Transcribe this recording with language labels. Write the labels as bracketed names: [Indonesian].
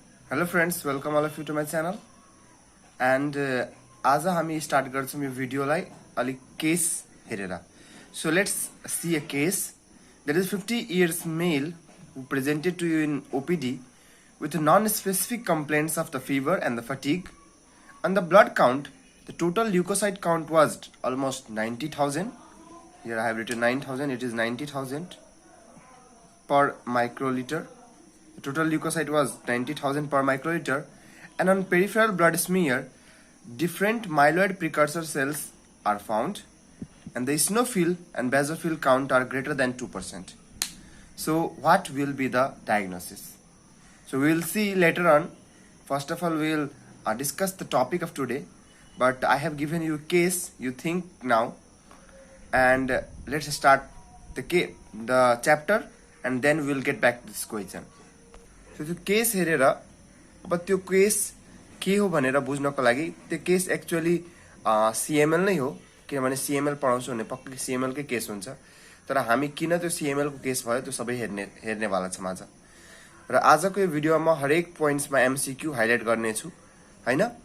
[English] Hello friends, welcome all of you to my channel. [Nepali] And आज हामी start गर्छौं यो भिडियोलाई अलिक केस हेरेर. [English] So let's see a case. There is 50 years male who presented to you in OPD with non-specific complaints of the fever and the fatigue. On the blood count, the total leukocyte count was almost 90,000. Here I have written 9,000. It is 90,000 per microliter. The total leukocyte was 90,000 per microliter, and on peripheral blood smear, different myeloid precursor cells are found, and the eosinophil and basophil count are greater than 2%. So, what will be the diagnosis? So, we will see later on. First of all, we will discuss the topic of today, but I have given you a case. You think now, and let's start the chapter, and then we will get back to this question. [Nepali] So त्यो case हेरेर अब त्यो case के हो भनेर बुझ्नको लागि त्यो case actually CML नै हो, किनभने सीएमएल पढाउँछु भने पक्कै सीएमएल कै केस हुन्छ. तर हामी किन त्यो सीएमएल को केस भयो त्यो सबै हेर्नेवाला छौं आज. र आजको यो भिडियोमा म हरेक पोइन्ट्समा एमसीक्यू हाइलाइट गर्ने छु हैन.